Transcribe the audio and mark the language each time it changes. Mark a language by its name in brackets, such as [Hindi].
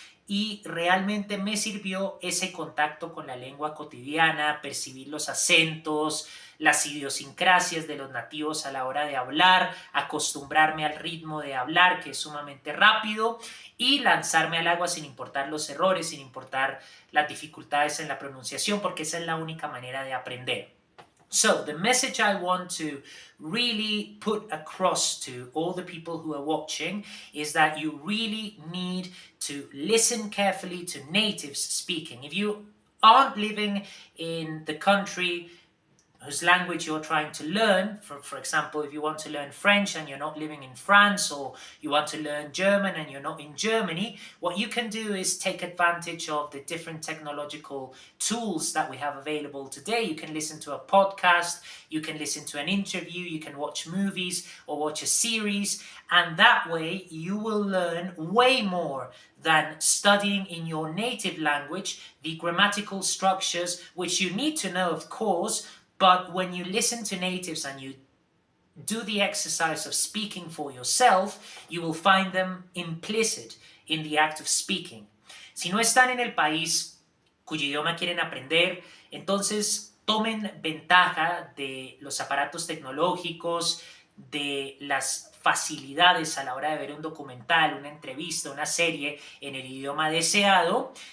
[Spanish] y realmente me sirvió ese contacto con la lengua cotidiana, percibir los acentos, las idiosincrasias de los nativos a la hora de hablar, acostumbrarme al ritmo de hablar que es sumamente rápido y lanzarme al agua sin importar los errores, sin importar las dificultades en la pronunciación, porque esa es la única manera de aprender. [English] So, the message I want to really put across to all the people who are watching is that you really need to listen carefully to natives speaking. If you aren't living in the country whose language you're trying to learn, for example, if you want to learn French and you're not living in France, or you want to learn German and you're not in Germany, what you can do is take advantage of the different technological tools that we have available today. You can listen to a podcast, you can listen to an interview, you can watch movies or watch a series, and that way you will learn way more than studying in your native language the grammatical structures, which you need to know, of course. But when you listen to natives and you do the exercise of speaking for yourself, you will find them implicit in the act of speaking. [Spanish] Si no están en el país cuyo idioma quieren aprender, entonces tomen ventaja de los aparatos tecnológicos, de las facilidades a la hora de ver un documental, una entrevista, una serie en el idioma deseado